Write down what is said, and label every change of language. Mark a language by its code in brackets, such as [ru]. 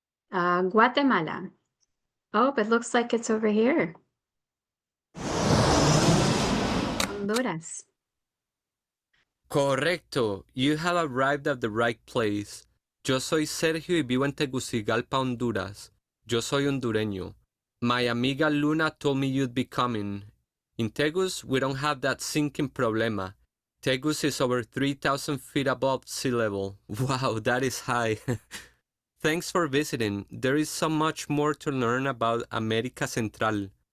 [en] Guatemala. Oh, it looks like it's over here. Honduras. [es] Correcto. [en] You have arrived at the right place. [es] Yo soy Sergio y vivo en Tegucigalpa, Honduras. Yo soy hondureño. [en] My amiga Luna told me you'd be coming. In Tegus, we don't have that sinking problema. Tegus is over 3,000 feet above sea level. Wow, that is high. Thanks for visiting. There is so much more to learn about America Central.